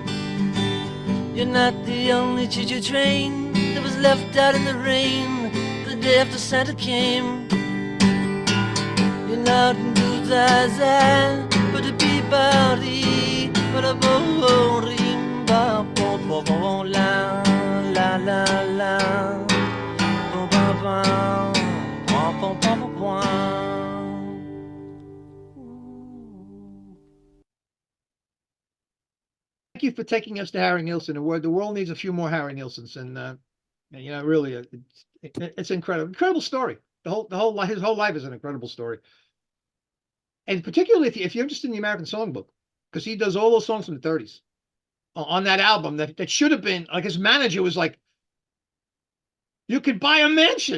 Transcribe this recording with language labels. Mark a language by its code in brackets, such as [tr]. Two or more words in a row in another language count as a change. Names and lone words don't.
[en] You're not the only choo-choo train that was left out in the rain the day after Santa came. You're not into the but a bibari, but a boring, ba bo bo bo la la la la, bo ba ba, ba ba ba ba ba. Thank you for taking us to Harry Nilsson. The world needs a few more Harry Nilssons, and you know, really, it's incredible story. His whole life is an incredible story. And particularly if you're interested in the American Songbook, because he does all those songs from the 30s on that album that should have been, like, his manager was like, you could buy a mansion.